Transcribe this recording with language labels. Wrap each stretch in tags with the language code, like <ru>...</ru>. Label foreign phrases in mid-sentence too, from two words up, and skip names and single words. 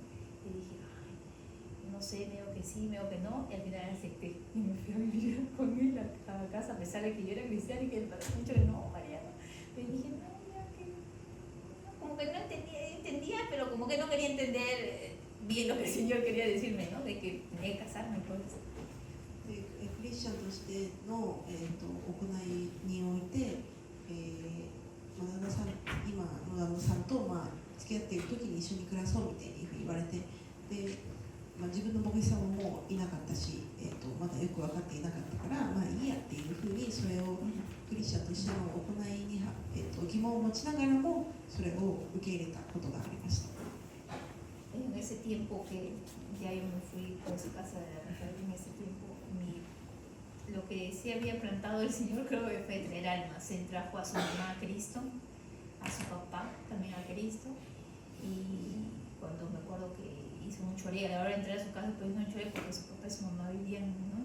<es>Y dije, ay, no sé, medio que sí, medio que no, y al final acepté y me fui a vivir con él a la casa, a pesar de que yo era cristiana y que para mucho que no, Mariana. Y dije, no, ya que como que no entendía, pero como que no quería entender bien lo que el Señor quería decirme, ¿no? De que tenía que casarme, pues.</es> <ja>クリスチャンとしての、行いにおいて、今野田さんと、付き合っている時に一緒に暮らそうみたいに言われて、で、自分の牧師さんももういなかったし、まだよく分かっていなかったから、いいやっていうふうにそれをクリスチャンとしての行いに、疑問を持ちながらもそれを受け入れたことがありました。</ja> <es>En ese tiempo que ya yo me fui a su casa de Rafael, en ese tiempo lo que sí había plantado el Señor creo que fue traer almas. Él trajo a su mamá a Cristo, a su papá también a Cristo, y cuando me acuerdo que hizo un choreo, a la hora de entrar a su casa pues no un choreo porque su papá y su mamá vivían, ¿no?</es>